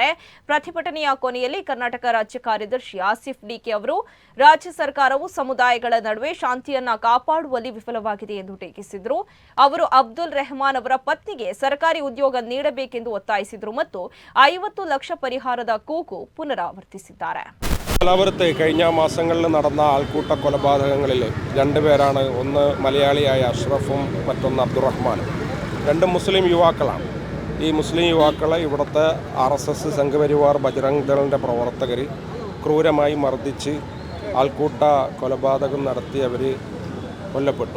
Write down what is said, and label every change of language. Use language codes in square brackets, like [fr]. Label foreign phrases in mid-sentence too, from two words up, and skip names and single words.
[kn] ಪ್ರತಿಭಟನೆಯ ಕೊನೆಯಲ್ಲಿ ಕರ್ನಾಟಕ ರಾಜ್ಯ ಕಾರ್ಯದರ್ಶಿ ಆಸಿಫ್ ಡಿಕೆ ಅವರು ರಾಜ್ಯ ಸರ್ಕಾರವು ಸಮುದಾಯಗಳ ನಡುವೆ ಶಾಂತಿಯನ್ನ ಕಾಪಾಡುವಲ್ಲಿ ವಿಫಲವಾಗಿದೆ ಎಂದು ಟೀಕಿಸಿದರು. ಅವರು ಅಬ್ದುಲ್ ರೆಹಮಾನ್ ಅವರ ಪತ್ನಿಗೆ ಸರ್ಕಾರಿ ಉದ್ಯೋಗ ನೀಡಬೇಕೆಂದು ಒತ್ತಾಯಿಸಿದರು ಮತ್ತು 50 ಲಕ್ಷ ಪರಿಹಾರದ ಕೂಗು ಪುನರಾವರ್ತಿಸಿದ್ದಾರೆ. [ml] മംഗലാപുരത്ത് കഴിഞ്ഞ മാസങ്ങളിൽ നടന്ന ആൾക്കൂട്ട കൊലപാതകങ്ങളിൽ രണ്ടുപേരാണ്. ഒന്ന് മലയാളിയായ അഷ്റഫും മറ്റൊന്ന് അബ്ദുറഹ്മാനും. രണ്ടും മുസ്ലിം യുവാക്കളാണ്. ഈ മുസ്ലിം യുവാക്കളെ ഇവിടുത്തെ RSS സംഘപരിവാർ ബജ്രംഗ് ദളിൻ്റെ പ്രവർത്തകർ ക്രൂരമായി മർദ്ദിച്ച് ആൾക്കൂട്ട കൊലപാതകം നടത്തി അവർ കൊല്ലപ്പെട്ടു.